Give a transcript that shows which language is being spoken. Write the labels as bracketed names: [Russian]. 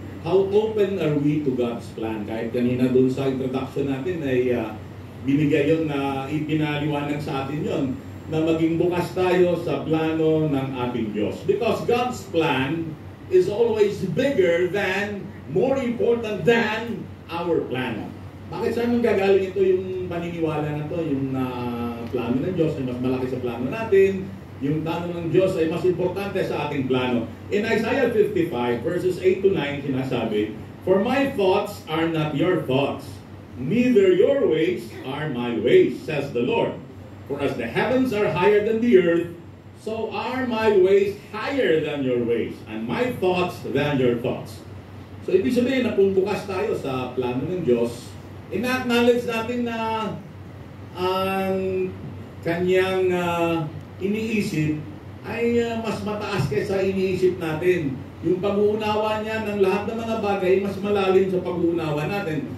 [English] How open are we to God's plan? [Filipino] Kahit kanina doon sa introduction natin ay binigay yun na ipinaliwanag sa atin yun na maging bukas tayo sa plano ng ating Diyos. [English] Because God's plan is always bigger than, more important than our plan. [Filipino] Bakit saan gagaling ito yung paniniwala na to? Yung plano ng Diyos ay mas malaki sa plano natin. Yung plano ng Diyos ay mas importante sa ating plano. [English] In Isaiah 55, verses 8 to 9, [Filipino] sinasabi, [English] "For my thoughts are not your thoughts, neither your ways are my ways, says the Lord. For as the heavens are higher than the earth, so are my ways higher than your ways, and my thoughts than your thoughts." [Filipino] So, ibig sabihin na kung bukas tayo sa plano ng Diyos, ina-acknowledge natin na ang kanyang iniisip ay mas mataas kaysa iniisip natin. Yung pag-uunawa niya ng lahat ng mga bagay, mas malalim sa pag-uunawa natin.